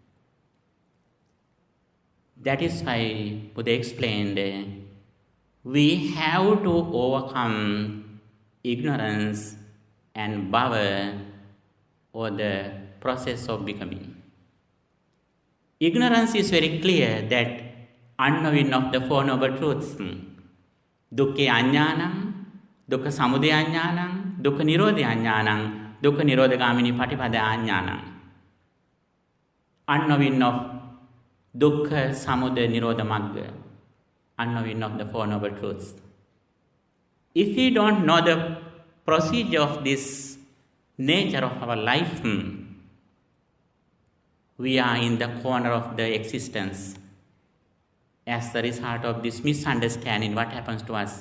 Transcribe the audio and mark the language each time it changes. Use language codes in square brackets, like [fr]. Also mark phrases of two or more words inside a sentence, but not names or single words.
[en] That is why Buddha explained, we have to overcome ignorance and bhava, or the process of becoming. Ignorance is very clear, that unknowing of the Four Noble Truths. [pi] Dukkha aññānaṁ, dukkha samudaya aññānaṁ, dukkha nirodha aññānaṁ, dukkha nirodhagamini patipada aññānaṁ. [en] Unknowing of [pi] dukkha, samudaya, nirodha, magga. [en] Unknowing of the Four Noble Truths. If we don't know the procedure of this nature of our life, we are in the corner of the existence. As the result of this misunderstanding, what happens to us?